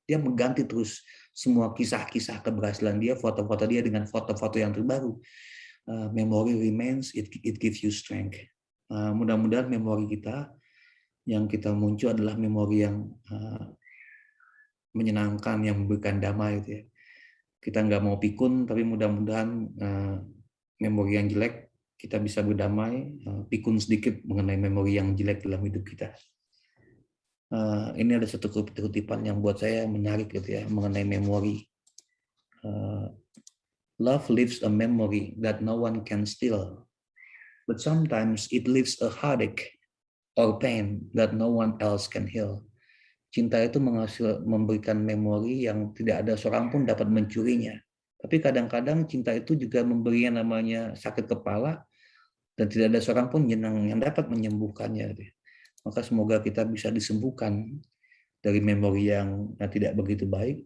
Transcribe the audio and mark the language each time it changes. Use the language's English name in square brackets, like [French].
[Indonesian] Dia mengganti terus semua kisah-kisah keberhasilan dia, foto-foto dia dengan foto-foto yang terbaru. [English] Memory remains, it gives you strength. [Indonesian] Mudah-mudahan memori kita yang kita muncul adalah memori yang menyenangkan, yang memberikan damai gitu ya. Kita nggak mau pikun, tapi mudah-mudahan memori yang jelek kita bisa berdamai, pikun sedikit mengenai memori yang jelek dalam hidup kita. Ini ada satu kutipan yang buat saya menarik gitu ya, mengenai memori. [English] Love leaves a memory that no one can steal, but sometimes it leaves a heartache or pain that no one else can heal. [Indonesian] Cinta itu memberikan memori yang tidak ada seorang pun dapat mencurinya. Tapi kadang-kadang cinta itu juga memberi yang namanya sakit kepala, dan tidak ada seorang pun yang dapat menyembuhkannya. Maka semoga kita bisa disembuhkan dari memori yang tidak begitu baik.